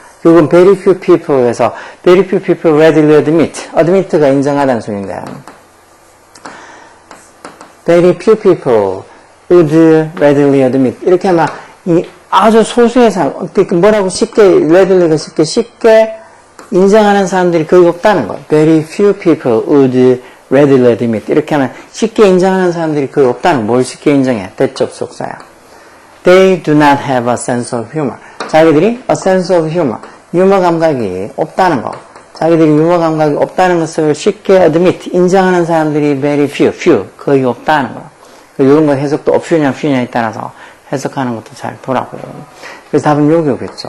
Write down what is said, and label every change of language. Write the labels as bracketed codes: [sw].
[ko] 결국은 [en] very few people에서 very few people readily admit [ko] 가 인정하다는 소리인데 very few people would readily admit 이렇게 하면 이 아주 소수의 사람 뭐라고 쉽게 readilly가 쉽게 인정하는 사람들이 거의 없다는 거예요. [en] very few people would readily admit [ko] 이렇게 하면 쉽게 인정하는 사람들이 거의 없다는 뭘 쉽게 인정해? 대접속사야. [en] They do not have a sense of humor. [ko] 자기들이 [en] a sense of humor [ko] 유머 감각이 없다는 거. 자기들이 유머 감각이 없다는 것을 쉽게 admit, 인정하는 사람들이 [en] very few, [ko] 거의 없다는 거. 이런 거 해석도 a few냐에 따라서 해석하는 것도 잘 보라고요. 그래서 답은 여기 오겠죠.